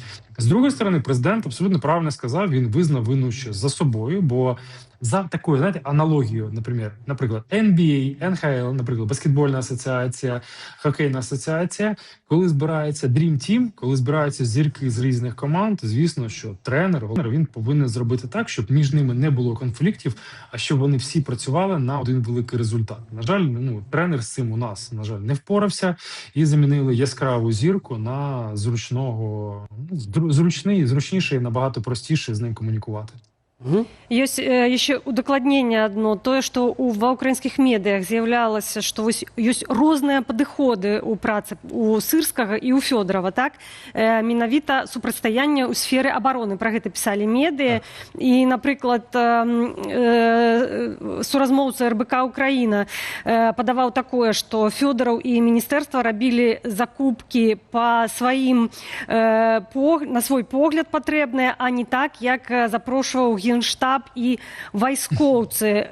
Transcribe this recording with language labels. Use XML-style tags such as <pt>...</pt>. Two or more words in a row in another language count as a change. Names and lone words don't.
<uk>З другої сторони, президент абсолютно правильно сказав, він визнав вину ще за собою, бо за такою, знаєте, аналогією, наприклад, NBA, NHL, наприклад, баскетбольна асоціація, хокейна асоціація, коли збирається Dream Team, коли збираються зірки з різних команд, звісно, що тренер, він повинен зробити так, щоб між ними не було конфліктів, а щоб вони всі працювали на один великий результат. На жаль, тренер з цим у нас, на жаль, не впорався і замінили яскраву зірку на зручніший і набагато простіше з ним комунікувати.</uk> <be>Ёсць яшчэ удакладненне адно, тое, што ва ўкраінскіх медыях з'яўлялася, што ёсць розныя падыходы ў працы у Сырскага і ў Фёдорова, так? Менавіта супрацьстаянне ў сферы абароны. Пра гэта пісалі медыі. І, напрыклад, суразмоўца РБК Украіна падаваў такое, што Фёдораў і міністэрства рабілі закупкі па сваім на свой погляд патрэбныя, а не так, як запрошваў Генштаб і вайскоўцы.</be>